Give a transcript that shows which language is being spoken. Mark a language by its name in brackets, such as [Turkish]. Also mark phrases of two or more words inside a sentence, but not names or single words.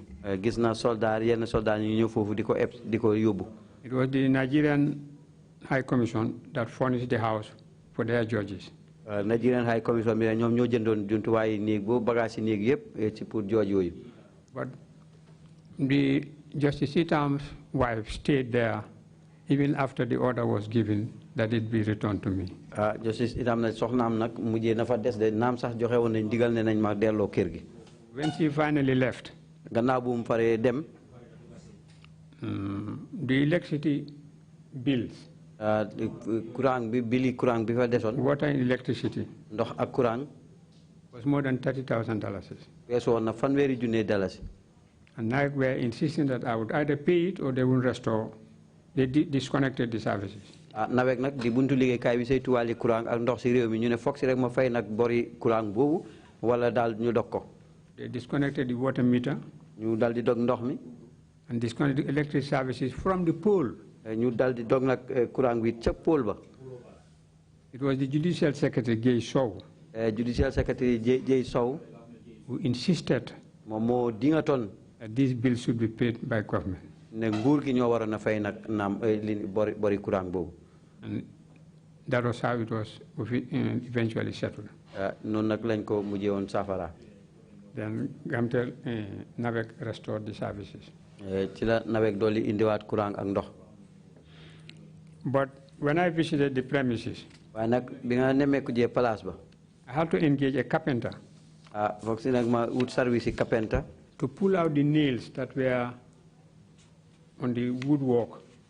[English] It was the Nigerian High Commission that furnished the house for their judges. Nigerian High Commission But the Justice Itam's wife stayed there even after the order was given that it be returned to me. [Wolof] Justice Itam na soxnam nak mujjé na fa dess de nam sax joxe won nañ digal ne nañ ma delo kër gi. [English] When she finally left, [Wolof] gannaaw bu mu faré dem, [English] the electricity bills, [Wolof] courant bi bili courant bi fa deson, [English] water and electricity, [Wolof] ndox ak courant [English] was more than $30,000. [Wolof] Weesu na fanweri junne dalasi. [English] And I were insisting that I would either pay it or they would restore. They disconnected the services. [Wolof] Nawek nak di buntu liggéey kay bi saytu wàlli courant ak ndox ci réew mi ñu ne foog ci rek ma fay nak bori courant boobu wala daal ñu dog ko. [English] They disconnected the water meter. [Wolof] ñu dal di dog ndox mi. [English] And disconnected the electric services from the pole. [Wolof] ñu dal di dog nak courant bi ca pole ba. [English] It was the Judicial Secretary Jay Sow. Judicial Secretary Jay Sow who insisted [Wolof] moom moo dingaton [English] that these bills should be paid by government. [Wolof] Ne nguur gi ñoo waroon a fay nag naam bori courant boobu. [English] And that was how it was eventually settled. [Wolof] Noonu nag lañ ko mujjee woon safara. [English] Then Gamtel Navek restored the services. But when I visited the premises, I had to engage a carpenter to pull out the nails that were on the woodwork.